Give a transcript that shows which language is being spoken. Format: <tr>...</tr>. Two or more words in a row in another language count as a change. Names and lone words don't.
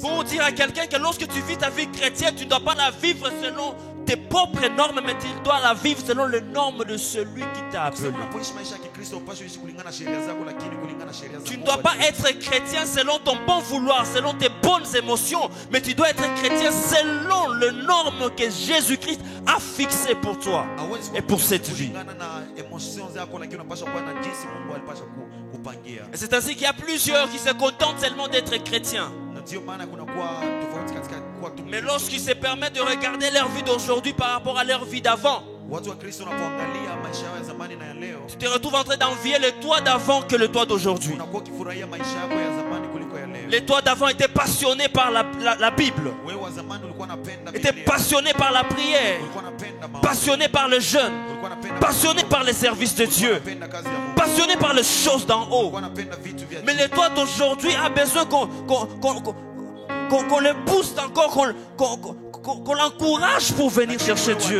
<fr>Pour dire à quelqu'un que lorsque tu vis ta vie chrétienne, tu ne dois pas la vivre selon tes propres normes, mais tu dois la vivre selon les normes de celui qui t'a appelé.</fr> <sw>Unapoishi maisha ya Kikristo upaswe ishi kulingana na sheria zako, lakini kulingana na sheria za</sw> <fr>Tu ne</fr> <sw>Mungu.</sw> <fr>dois pas être chrétien selon ton bon vouloir, selon tes bonnes émotions, mais tu dois être chrétien selon les normes que Jésus-Christ a fixées pour toi</fr> <sw>Hawezi</sw> <fr>et pour cette vie.</fr> <sw>kulingana na emotions zako, lakini unapaswa kuwa na jinsi Mungu alipaswa kupangia.</sw> <fr>Et c'est ainsi qu'il y a plusieurs qui se contentent seulement d'être chrétiens.</fr> <sw>Na ndio maana kuna kuwa tofauti katika kuwa tu.</sw> <fr>Mais lorsqu'ils se permettent de regarder leur vie d'aujourd'hui par rapport à leur vie d'avant,</fr> <sw>Watu wa Kristo wanapoangalia maisha yao ya zamani na ya leo,</sw> <fr>tu te retrouves en train d'envier le toi d'avant que le toi d'aujourd'hui.</fr> <sw>unakuwa ukifurahia maisha yako ya zamani kuliko ya leo.</sw> <fr>Les toi d'avant étaient passionnés par la Bible.</fr> <sw>Wewe wa zamani ulikuwa</sw> <fr>étaient passionnés par la prière, passionnés par le jeûne, passionnés par les services de Dieu, passionnés par les choses d'en haut. Mais l'étoile d'aujourd'hui a besoin qu'on le booste encore, qu'on l'encourage pour venir chercher Dieu.</fr>